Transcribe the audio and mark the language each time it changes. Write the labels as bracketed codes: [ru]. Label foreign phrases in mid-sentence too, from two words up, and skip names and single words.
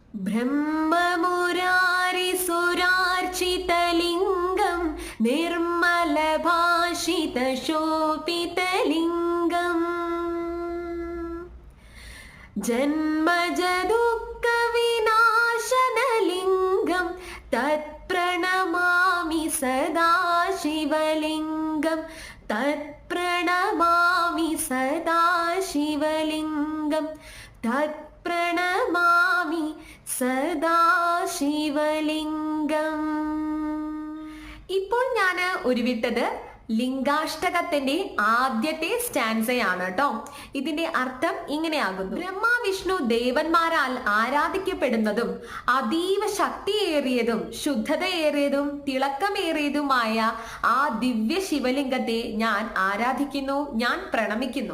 [sa] ब्रह्ममुरारिसुरार्चितलिङ्गं निर्मलभाषितशोभितलिङ्गम् जन्मजदुःखविनाशनलिङ्गं तत्प्रणमामि सदा शिवलिङ्गं तत्प्रणमामि सदा शिवलिङ्गं तत्प्रणमामि സദാ ശിവലിംഗം. [ml] ഇപ്പോൾ ഞാൻ ഉരുവിട്ടത് ലിംഗാഷ്ടകത്തിന്റെ ആദ്യത്തെ സ്റ്റാൻസയാണ് കേട്ടോ. ഇതിന്റെ അർത്ഥം ഇങ്ങനെയാകുന്നു: ബ്രഹ്മ വിഷ്ണു ദേവന്മാരാൽ ആരാധിക്കപ്പെടുന്നതും അതീവ ശക്തിയേറിയതും ശുദ്ധതയേറിയതും തിളക്കമേറിയതുമായ ആ ദിവ്യ ശിവലിംഗത്തെ ഞാൻ ആരാധിക്കുന്നു, ഞാൻ പ്രണമിക്കുന്നു.